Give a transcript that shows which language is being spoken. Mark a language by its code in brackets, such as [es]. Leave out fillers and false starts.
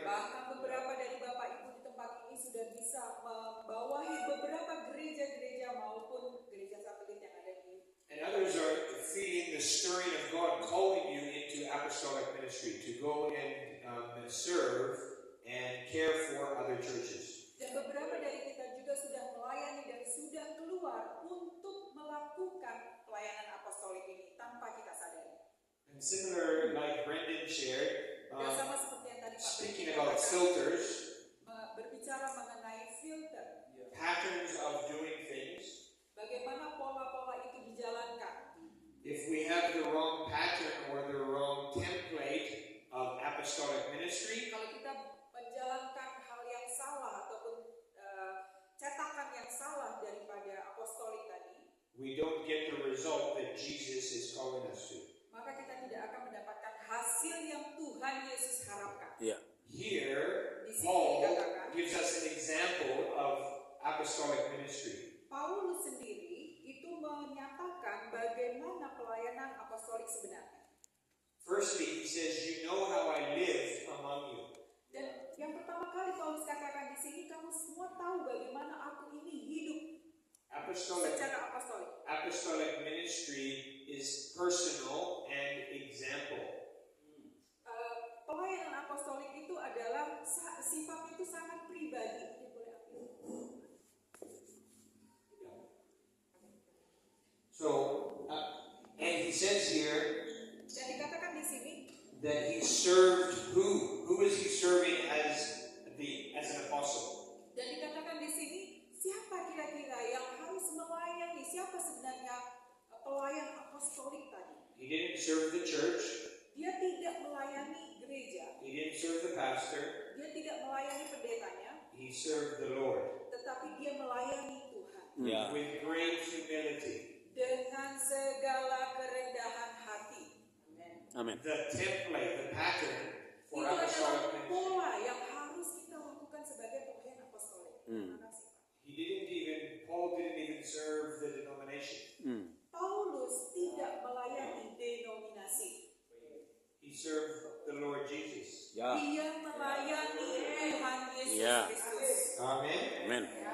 [id] kami sudah bisa membawahi beberapa gereja-gereja maupun gereja satelit yang ada di. [en] And others are feeling the stirring of God calling you into apostolic ministry to go and serve and care for other churches. [id] Dan beberapa dari kita juga sudah melayani dan sudah keluar untuk melakukan pelayanan apostolik ini tanpa kita sadari. [en] And similar, like Brendan shared, [id] Dan sama seperti yang tadi Pak [en] speaking Brendan about [id] katakan, [en] filters, [id] berbicara mengenai filter, [en] patterns of doing things. [id] bagaimana pola-pola itu dijalankan. [en] If we have the wrong pattern or the wrong template of apostolic ministry, [id] Kalau kita menjalankan hal yang salah ataupun cetakan yang salah daripada apostolik tadi, [en] we don't get the result that Jesus is calling us to. [id] maka kita tidak akan mendapatkan hasil yang Tuhan Yesus harapkan. [en] Here, Paul gives us an example of apostolic ministry. [id] Paulus sendiri itu menyatakan bagaimana pelayanan apostolik sebenarnya. [en] Firstly, he says, "You know how I live among you." [id] Dan yang pertama kali Paulus katakan di sini, kamu semua tahu bagaimana aku ini hidup secara apostolik. [en] Apostolic ministry is personal and example. [id] Pelayanan apostolik itu adalah sifatnya itu sangat pribadi. [en] So, and he says here [id] Dan dikatakan di sini [en] that he served who? Who is he serving as an apostle? [id] Dan dikatakan di sini, siapa kira-kira yang harus melayani? Siapa sebenarnya pelayan apostolik tadi? [en] He didn't serve the church. [id] Dia tidak melayani gereja. [en] He didn't serve the pastor. [id] Dia tidak melayani pendetanya, [en] He served the Lord [id] tetapi dia melayani Tuhan [en] with great humility. [id] dengan segala kerendahan hati. Amin. [en] The template, the pattern for [id] Itu adalah [en] apostolic ministry. [id] pola yang harus kita lakukan sebagai pelayan apostolik. Terima kasih, Pak. [en] Paul didn't even serve the denomination. [id] Paulus tidak melayani denominasi. [en] He served the Lord Jesus. [id] Ya. Dia melayani Tuhan Yesus Ya. Kristus. [en] Amen. [id] Amin.